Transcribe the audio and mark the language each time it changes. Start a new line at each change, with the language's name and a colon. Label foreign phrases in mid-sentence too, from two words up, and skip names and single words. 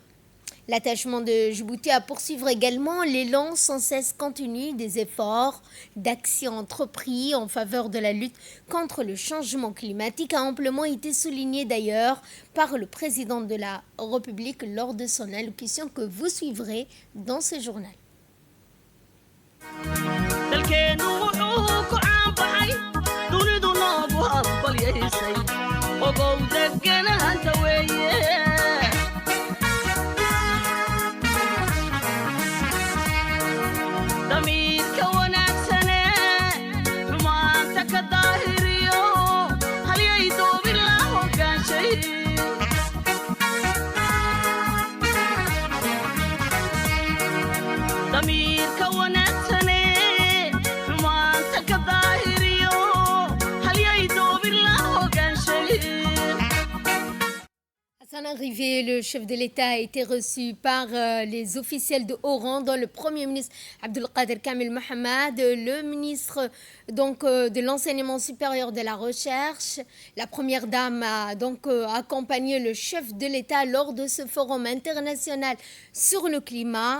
French: L'attachement de Djibouti à poursuivre également l'élan sans cesse continu des efforts d'action entrepris en faveur de la lutte contre le changement climatique a amplement été souligné d'ailleurs par le président de la République lors de son allocution que vous suivrez dans ce journal.
Somali: dalkeenu wuxuu ku caanbaxay dunidu noogu hambalyaysay ogow deganahanta weeye damiirka wanaagsane xumaanta ka daahiriyo halyay doobin la hogaanshay damiirka wanaagsane xumaanta ka daahiriyo halyay doobin la hogaanshay.
French: À son arrivée, le chef de l'État a été reçu par les officiels de haut rang, dont le Premier ministre Abdelkader Kamel Mohamed, le ministre de l'Enseignement supérieur de la Recherche. La Première Dame a donc accompagné le chef de l'État lors de ce forum international sur le climat.